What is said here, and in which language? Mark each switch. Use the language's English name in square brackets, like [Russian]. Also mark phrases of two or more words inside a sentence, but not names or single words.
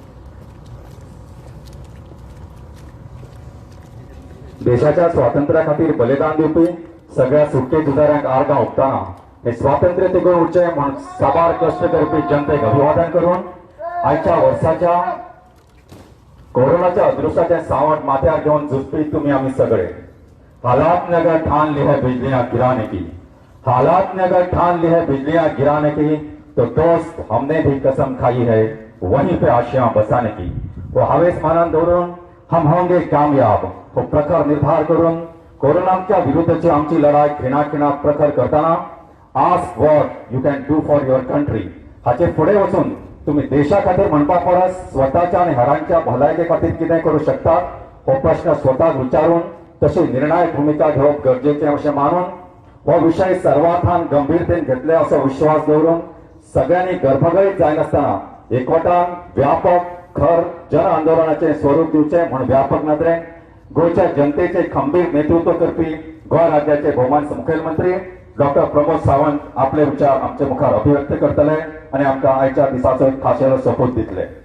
[Konkani] देशाच्या स्वातंत्र्या खातीर बलिदान दिवपी सगळ्या सुटके झुजाऱ्यांक आर्गां ओंपतना हे स्वातंत्र्य तिगोवन उरचे म्हूण साबार कश्ट करपी जनतेक अभिवादन करून आजच्या वर्साच्या कोरोनाच्या अदृश्याचे सावट माथ्यार घेवन झुजपी तुम्ही आम्ही सगळे. [Hindi] हालात ने अगर ठान ली है बिजलियां गिराने की, हालात ने अगर ठान ली है बिजलियां गिराने की, तो दोस्त हमने भी कसम खाई है वहीं पे आशियां बसाने की. [Konkani] वो हवेस मानान दवरून [Hindi] हम होंगे कामयाब [Konkani] हो प्रखर निर्धार करून कोरोनाच्या विरुद्धची आमची लढाई खिणाखिणा प्रखर करताना [English] Ask what you can do for your [Konkani] कंट्री हाचे फुडें वचून तुम्ही देशा खातीर म्हणपा परस स्वताच्या आणि हेरांच्या भलायके खातीर कितें करू शकतात हो प्रश्न स्वताक विचारून तशी निर्णायक भूमिका घेवप गरजेचें अशें मानून हो विषय सर्वार्थान गंभीरतेन घेतले असो विश्वास दवरून सगळ्यांनी गर्भगळीत जायनासतना एकवटान व्यापक खर जन आंदोलनाचे स्वरूप दिवचे म्हूण व्यापक नदरेन गोंयच्या जनतेचे खंबीर नेतृत्व करपी गोंय राज्याचे भौमानिस्त मुखेलमंत्री डॉक्टर प्रमोद सावंत आपले विचार आमचे मुखार अभिव्यक्त करतले आणि आमकां आयच्या दिसाचो एक खाशेलो सोपूत दितले.